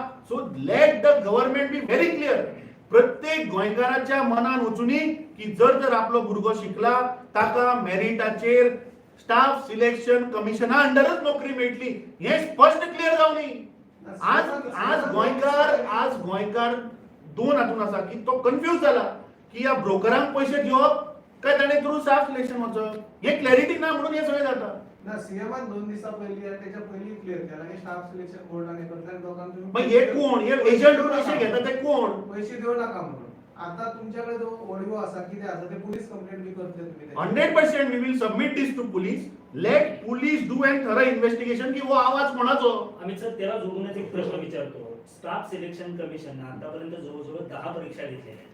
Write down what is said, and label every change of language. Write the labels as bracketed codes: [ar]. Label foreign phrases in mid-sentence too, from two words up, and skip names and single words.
[en] so let the government be very clear. [kok] प्रत्येक गोंयकाराच्या मनान वचुनी की जर आपलो भुरगो शिकला ताका मेरिटाचेर [en] staff selection [kok] कमिशना अंडरच नोकरी मेळटली, हे स्पष्ट क्लियर जावनी. आज गोंयकार दोन हातून आसा की तो कन्फ्यूज जाला की या ब्रोकरांक पयशे घेवप काय ताणे थ्रू [en] staff selection [kok] वचप. हे क्लॅरिटी ना म्हणून हे सगळें जाता. ना सीएमान 2 दिवसा पयलीं आणि त्याच्या पयलीं क्लियर केला की [en] staff selection [kok] बोर्डाने प्रत्येक लोकांना मग हे कोण, हे एजंट पयशे घेता ते कोण? [mr] पैसे देऊ नका म्हणून. आता तुमच्याकडे जो ऑडिओ असा किती असा ते [en] police complaint [mr] बी करते तुम्ही. [en] 100% we will submit this to police. let police do and thorough investigation [kok] की वो आवाज कोणाचो. [mr] अमित सर त्याला जोडूनच एक प्रश्न विचारतो. [en] staff selection commission [mr] आतापर्यंत जवळजवळ 10 परीक्षा घेतलेल्या आहेत.